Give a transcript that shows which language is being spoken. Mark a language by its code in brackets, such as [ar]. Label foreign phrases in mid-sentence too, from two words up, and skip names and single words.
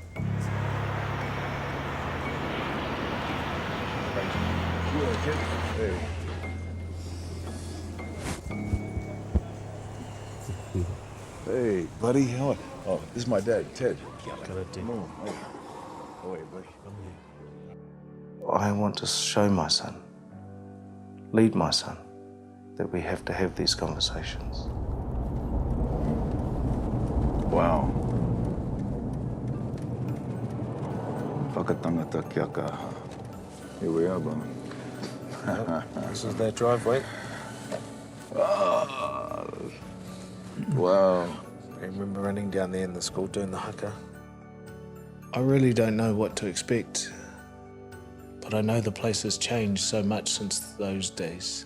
[en] Hey, buddy, how? Oh, this is my dad, Ted. I want to show my son, lead my son, that we have to have these conversations. Wow. Whakatangata kia ka. Here we are, brother. This is their driveway. Oh. Wow. I remember running down there in the school doing the haka. I really don't know what to expect, but I know the place has changed so much since those days.